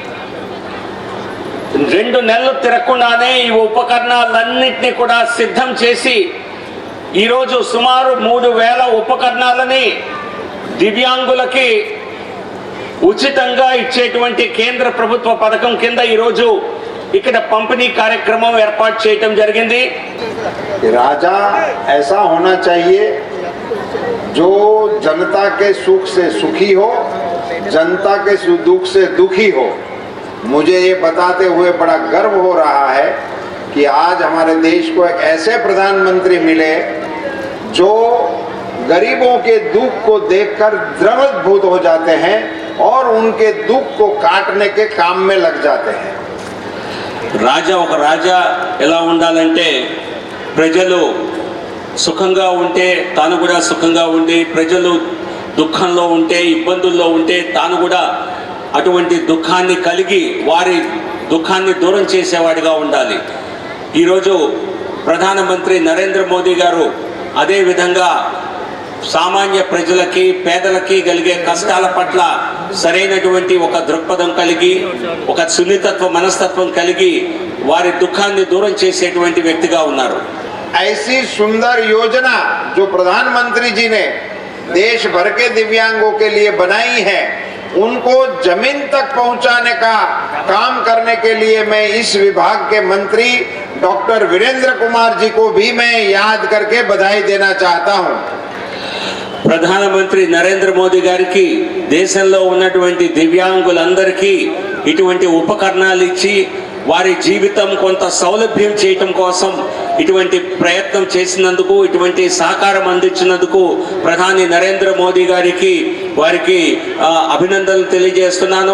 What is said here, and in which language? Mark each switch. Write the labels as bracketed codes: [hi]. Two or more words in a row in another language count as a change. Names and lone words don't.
[te] 2 నెలలు తిరగకుండానే ఈ ఉపకరణాలన్నింటినీ కూడా సిద్ధం చేసి ఈరోజు సుమారు 3000 ఉపకరణాలని దివ్యాంగులకి ఉచితంగా ఇచ్చేటువంటి కేంద్ర ప్రభుత్వ పథకం కింద ఈరోజు ఇక్కడ పంపిణీ కార్యక్రమం ఏర్పాటు చేయడం జరిగింది। [hi] राजा ऐसा होना चाहिए जो जनता के सुख से सुखी हो, जनता के दुख से दुखी हो। मुझे ये बताते हुए बड़ा गर्व हो रहा कि आज हमारे देश को एक ऐसे प्रधानमंत्री मिले जो गरीबों के दुख को देखकर द्रवभूत हो जाते हैं और उनके दुख को काटने के काम में लग जाते हैं। [te] రాజా ఒక రాజా ఎలా ఉండాలంటే ప్రజలు సుఖంగా ఉంటే తాను కూడా సుఖంగా ఉండి, ప్రజలు దుఃఖంలో ఉంటే, ఇబ్బందుల్లో ఉంటే తాను కూడా అటువంటి దుఃఖాన్ని కలిగి వారి దుఃఖాన్ని దూరం చేసేవాడిగా ఉండాలి. ఈరోజు ప్రధానమంత్రి నరేంద్ర మోదీ గారు అదే విధంగా సామాన్య ప్రజలకి, పేదలకి కలిగే కష్టాల పట్ల సరైనటువంటి ఒక దృక్పథం కలిగి, ఒక సున్నితత్వ మనస్తత్వం కలిగి వారి దుఃఖాన్ని దూరం చేసేటువంటి వ్యక్తిగా ఉన్నారు. [hi] ऐसी सुंदर योजना जो प्रधानमंत्री जी ने देश भर के दिव्यांगों के लिए बनाई है, उनको जमीन तक पहुंचाने का काम करने के लिए मैं इस विभाग के मंत्री डॉक्टर वीरेंद्र कुमार जी को भी मैं याद करके बधाई देना चाहता हूं. [te] ప్రధానమంత్రి నరేంద్ర మోదీ గారికి దేశంలో ఉన్నటువంటి దివ్యాంగులందరికీ ఇటువంటి ఉపకరణాలు ఇచ్చి వారి జీవితం కొంత సౌలభ్యం చేయటం కోసం ఇటువంటి ప్రయత్నం చేసినందుకు, ఇటువంటి సహకారం అందించినందుకు ప్రధాని నరేంద్ర మోదీ గారికి వారికి అభినందనలు తెలియజేస్తున్నాను.